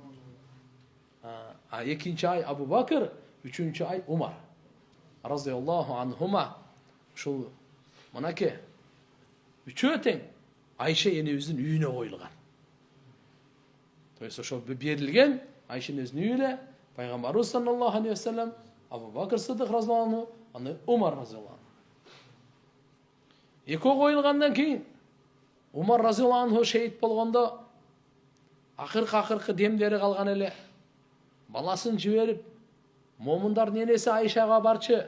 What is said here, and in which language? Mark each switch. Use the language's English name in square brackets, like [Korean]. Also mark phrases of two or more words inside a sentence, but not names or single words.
[Kyrgyz] Экинчи ай Абу Бакр, 3-чү ай Умар [Arabic] رضي الله عنهما. [Kyrgyz] Ушул мынакей үчөө тең Айша энебиздин үйүнө коюлган. [Russian] То есть [Kyrgyz] ошол берилген Айша энебиздин үйүнө пайгамбарыбыз [Arabic] صلى الله عليه وسلم, [Kyrgyz] Абу Бакр Сыддык [Arabic] رضي الله عنه, [Kyrgyz] аны Умар [Arabic] رضي الله عنه. [Kyrgyz] Экөө коюлгандан кийин Умар [Arabic] رضي الله عنه [Kyrgyz] шейит болгондо акыркы демдери калган эле. Баласын жиберип, момундардын энеси Айшага барчы.